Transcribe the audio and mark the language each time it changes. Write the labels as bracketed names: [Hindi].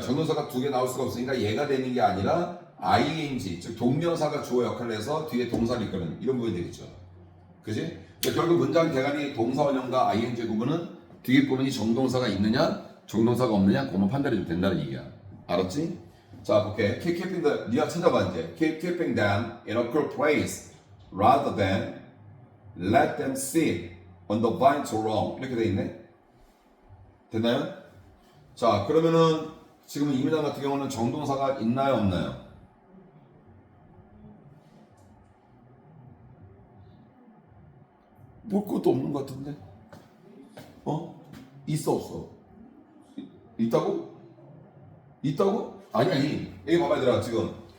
[Korean] 정동사가 두 개 나올 수가 없으니까 얘가 되는 게 아니라 ing, 즉 동명사가 주어 역할을 해서 뒤에 동사를 이끄는 이런 부분이 되겠죠. 그지? 그러니까 결국 문장 대가리 동사 원형과 ing 구분은 뒤에 부분이 정동사가 있느냐, 정동사가 없느냐, 그것만 판단해도 된다는 얘기야. 알았지? 자, 볼게. [English] Keeping the, [Korean] 네가 찾아봐 이제. [English] Keeping them in a cool place rather than let them sit on the vine so long. [Korean] 이렇게 돼 있네. 됐나요? 자, 그러면은 지금 이 문장 같은 경우는 정동사가 있나요, 없나요? 볼 것도 없는 것 같은데. 있어 없어? 있다고? 아니. 여기 봐봐 얘들아 지금.